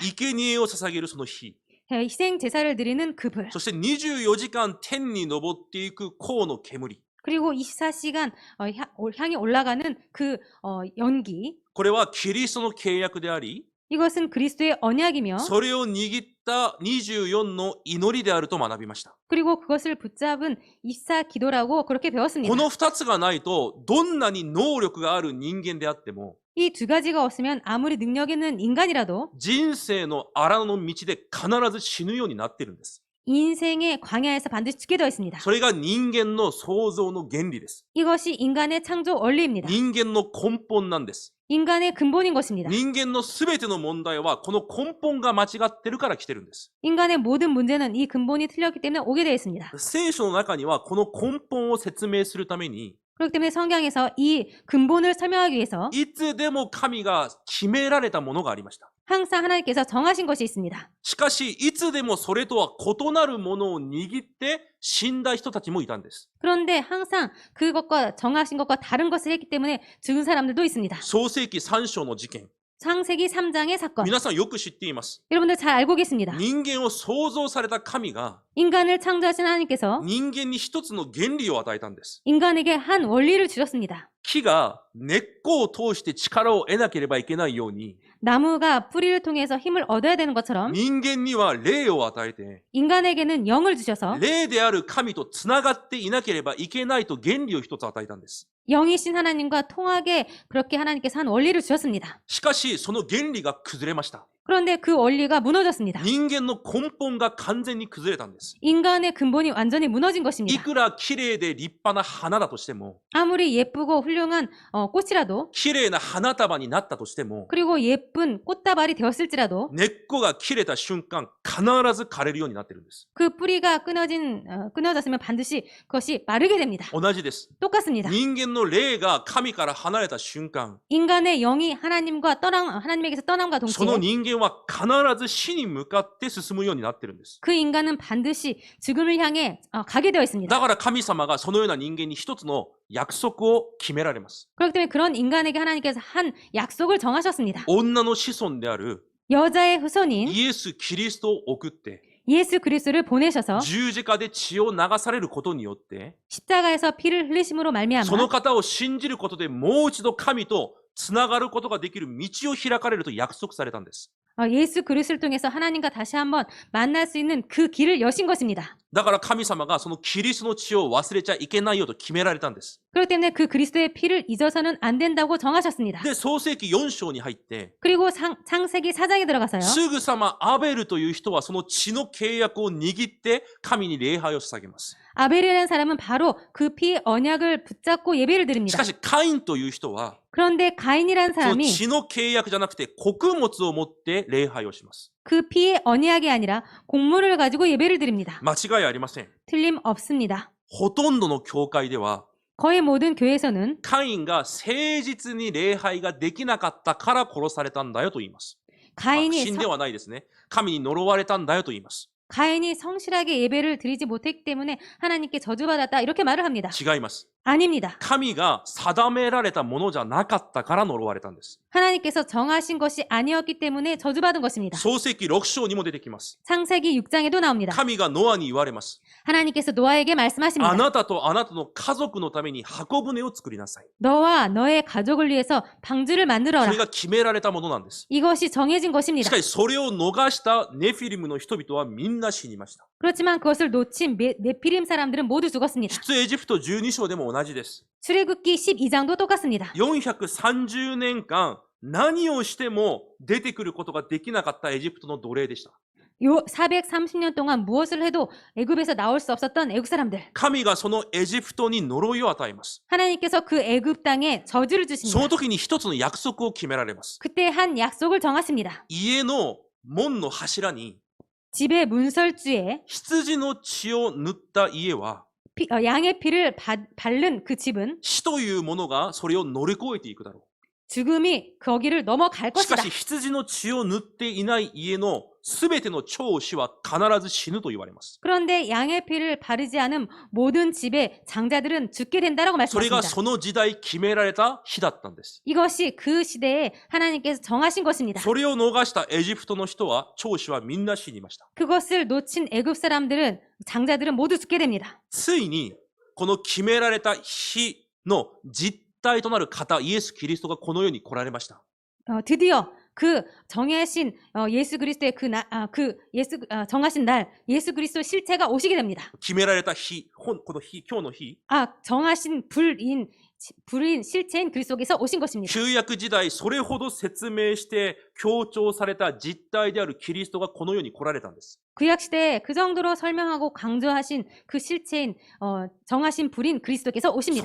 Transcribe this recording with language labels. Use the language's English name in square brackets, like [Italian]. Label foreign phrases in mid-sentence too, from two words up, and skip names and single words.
[Japanese] 生贄を捧げるその火、 [Korean] 희생 제사를 드리는 그 불. [Japanese] そして24時間天に昇っていく香の煙、 [Korean] 그리고 24시간 향이 올라가는 그 연기. [Japanese] これはキリストの契約であり、 [Korean] 이것은 그리스도의 언약이며 [Japanese] それを握った24の祈りであると学びました。 [Korean] 그리고 그것을 붙잡은 24 기도라고 그렇게 배웠습니다. [Japanese] この2つがないとどんなに能力がある人間であっても [Korean] 이 두 가지가 없으면 아무리 능력 있는 인간이라도 [Japanese] 人生の荒野の道で必ず死ぬようになっているんです。 [Korean] 인생의 광야에서 반드시 죽게 되어 있습니다. [Japanese] それが人間の創造の原理です。 [Korean] 이것이 인간의 창조 원리입니다. [Japanese] 人間の根本なんです。 [Korean] 인간의 근본인 것입니다. [Japanese] 人間のすべての問題はこの根本が間違ってるから来てるんです。 [Korean] 인간의 모든 문제는 이 근본이 틀렸기 때문에 오게 되어 있습니다. [Japanese] 聖書の中にはこの根本を説明するために [Korean] 그렇기 때문에 성경에서 이 근본을 설명하기 위해서 [Japanese] いつでも神が決められたものがありました。 [Korean] 항상 하나님께서 정하신 것이 있습니다. [Japanese] しかしいつでもそれとは異なるものを握って死んだ人たちもいたんです。 [Korean] 그런데 항상 그것과 정하신 것과 다른 것을 했기 때문에 죽은 사람들도 있습니다. [Japanese] 創世記3章の事件、 [Korean] 창세기 3장의 사건. [Japanese] 皆さんよく知っています。 [Korean] 여러분들 잘 알고 계십니다. [Japanese] 人間を創造された神が [Korean] 인간을 창조하신 하나님께서 [Japanese] 人間に一つの原理を与えたんです。 [Korean] 인간에게 한 원리를 주셨습니다. [Japanese] 木が根っこを通して力を得なければいけないように、 [Korean] 나무가 뿌리를 통해서 힘을 얻어야 되는 것처럼 [Japanese] 人間には霊を与えて、 [Korean] 인간에게는 영을 주셔서 [Japanese] 霊である神とつながっていなければいけないと原理を一つ与えたんです。 [Korean] 영이신 하나님과 통하게 그렇게 하나님께서 한 원리를 주셨습니다. [Japanese] しかしその原理が崩れました。 [Korean] 그런데 그 원리가 무너졌습니다. [Japanese] 人間の根本が完全に崩れたんです。 [Korean] 인간의 근본이 완전히 무너진 [Japanese] い [Korean] 것입니다. [Japanese] くら綺麗で立派な花だとしても、 [Korean] 아무리 예쁘고 훌륭한 꽃이라도 [Japanese] 綺麗な花束になったとしても、 [Korean] 그리고 예쁜 꽃다발이 되었을지라도 [Japanese] 根っこが切れた瞬間必ず枯れるようになってるんです。 [Korean] 그 뿌리가 끊어졌으면 반드시 그것이 마르게 됩니다. [Japanese] 同じです。 [Korean] 똑같습니다. [Japanese] 人間の霊が神から離れた瞬間、 [Korean] 인간의 영이 하나님에게서 떠남과 [Japanese] その [Korean] 동시에 [Japanese] 人間は必ず死に向かって進むようになってるんです。 [Korean] 그 인간은 반드시 죽음을 향해 가게 되어 있습니다. [Japanese] だから神様がそのような人間に一つの約束を決められます。 [Korean] 그렇기 때문에 그런 인간에게 하나님께서 한 약속을 정하셨습니다. [Japanese] 女の子孫である [Korean] 여자의 후손인 [Japanese] イエス・キリストを送って [Korean] 예수 그리스도를 보내셔서 [Japanese] 十字架で血を流されることによって [Korean] 십자가에서 피를 흘리심으로 [Japanese] その [Korean] 말미암아 [Japanese] 方を信じることでもう一度神とつながることができる道を開かれると約束されたんです。 [Korean] 예수 그리스도를 통해서 하나님과 다시 한번 만날 수 있는 그 길을 여신 것입니다. [Japanese] だから神様がそのキリストの血を忘れちゃいけないよと決められたんです。 [Korean] 그렇기 때문에 그 그리스도의 피를 잊어서는 안 된다고 정하셨습니다. [Japanese] で、創世記4章に入って [Korean] 그리고 창세기 4장에 들어가서요. [Japanese] すぐさまアベルという人はその血の契約を握って神に礼拝を捧げます。 [Korean] 아벨이라는 사람은 바로 그 피의 언약을 붙잡고 예배를 [Japanese] し [Korean] 드립니다. [Japanese] かしカインという人は [Korean] 그런데 가인이라는 [Japanese] その [Korean] 사람이 [Japanese] 血の契約じゃなくて穀物を持って礼拝をします。 [Korean] 그 피의 언약이 아니라 곡물을 가지고 예배를 드립니다. [Japanese] 間違いありません。 [Korean] 틀림없습니다. [Japanese] ほとんどの教会では [Korean] 거의 모든 교회에서는 [Japanese] カインが誠実に礼拝ができなかったから殺されたんだよと言います。 [Korean] 가인이 [Japanese] 死んではないですね。神に呪われたんだよと言います。 [Korean] 가인이 성실하게 예배를 드리지 못했기 때문에 하나님께 저주받았다 이렇게 말을 합니다. [Japanese] 違います。 [Korean] 아닙니다. [Japanese] 神が定められたものじゃなかったから呪われたんです。 [Korean] 하나님께서 정하신 것이 아니었기 때문에 저주받은 것입니다. [Japanese] 創世記6章にも出てきます。 [Korean] 창세기 6장에도 나옵니다. [Japanese] 神がノアに言われます。 [Korean] 하나님께서 노아에게 [Japanese] あ [Korean] 말씀하십니다. [Japanese] なたとあなたの家族のために箱舟を作りなさい。 [Korean] 너와 너의 가족을 위해서 방주를 [Japanese] そ [Korean] 만들어라. [Japanese] れが決められたものなんです。 [Korean] 이것이 정해진 [Japanese] し [Korean] 것입니다. [Japanese] かしそれを逃したネフィリムの人々はみんな死にました。 [Korean] 그렇지만 그것을 놓친 네피림 사람들은 모두 죽었습니다. [Japanese] 出エジプト12章でも同じです。 [Korean] 출애굽기 12장도 똑같습니다. [Japanese] 430 年間何をしても出てくることができなかったエジプトの奴隷でした。 [Korean] 요 430년 동안 무엇을 해도 애굽에서 나올 수 없었던 애굽 사람들. [Japanese] 神がそのエジプトに呪いを与えます。 [Korean] 하나님께서 그 애굽 땅에 저주를 [Japanese] そ [Korean] 주십니다. [Japanese] の時に一つの約束を決められます。 [Korean] 그때 한 약속을 정하십니다. [Japanese] 家の門の柱に [Korean] 집의 문설주에 [Japanese] 羊の血を塗った家は [Korean] 양의 피를 바른 그 집은 [Japanese] 死というものがそれを乗り越えていくだろ [Korean] 죽음이 거기를 넘어갈 [Japanese] う。しか [Korean] 것이다. [Japanese] し羊の血を塗っていない家のすべての長子は必ず死ぬと言われます。 [Korean] 그런데 양의 피를 바르지 않은 모든 집의 장자들은 죽게 된다라고 [Japanese] それが [Korean] 말씀하십니다. [Japanese] その時代決められた日だったんです。 [Korean] 이것이 그 시대에 하나님께서 정하신 것입니다. [Japanese] それを逃したエジプトの人は長子はみんな死にました。 [Korean] 그것을 놓친 애굽 사람들은 장자들은 모두 죽게 됩니다. [Japanese] ついにこの決められた日の実体となる方イエス・キリストがこの世に来られました。 [Korean] 드디어 그 정하신 예수 그리스도의 정하신 날 예수 그리스도 실체가 오시게 됩니다. [Japanese] 決められた日、この日、今日の日、 [Korean] 정하신 불인 실체인 그리스도께서 오신 것입니다. [Japanese] 旧約時代それほど説明して強調された実体であるキリストがこの世に来られたんです。 [Korean] 구약 시대에 그 정도로 설명하고 강조하신 그 실체인 정하신 불인 그리스도께서 오십니다.